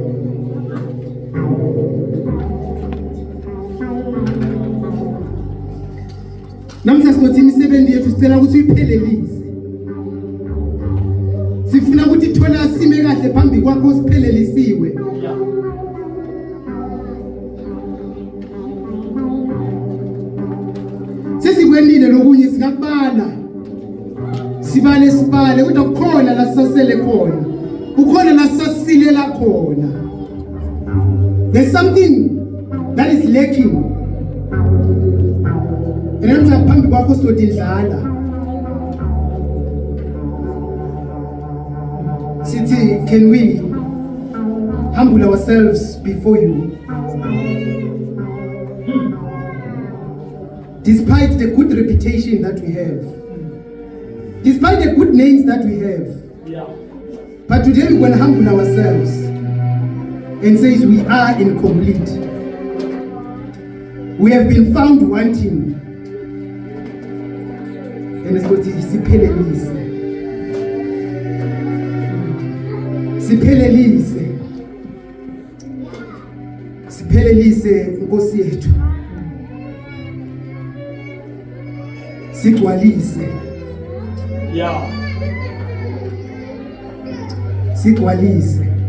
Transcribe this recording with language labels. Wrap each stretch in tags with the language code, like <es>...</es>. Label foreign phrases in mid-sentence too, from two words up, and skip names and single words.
<zu>namhla sinothi imisebenzi yethu sicela ukuthi uyiphelelise sifuna ukuthi thola sime kahle phambi kwakho siphelelisiwe sesikwenile lokunye singakubala sibale kodwa kukhona la sasele khona kukhona la sasilela khona</zu> <en>there's something that is lacking</en> <zu>namhla phambi kwakho sidodindlala sithi</zu> <en>can we humble ourselves before you despite the good reputation that we have, despite the good names that we have, but today we're going to humble ourselves and say we are incomplete. We have been found wanting. And it's called siphelelise.</en> <zu>Siphelelise. Siphelelise Nkosi yethu. Sigcwalise. Sigcwalise.</zu>